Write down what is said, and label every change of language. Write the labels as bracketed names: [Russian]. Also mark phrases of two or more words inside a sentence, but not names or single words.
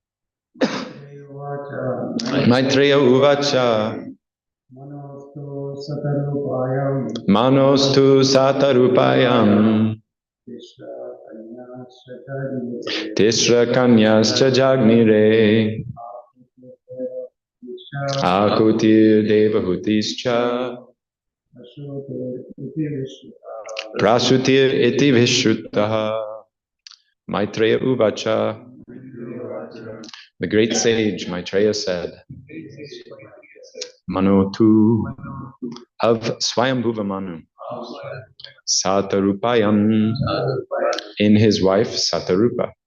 [Sanskrit] मैत्रेय उवाच मनोस्तु शतरूपायां तिस्रः कन्याश्च जज्ञिरे आकूतिर् देवहूतिश्च प्रसूतिर् इति विश्रुताः. मैत्रेय उवाच. [English] The great sage Maitreya said, [Sanskrit] मनुस् तु [English] of Swayambhuva Manu, Satarupayam, in his wife Satarupa.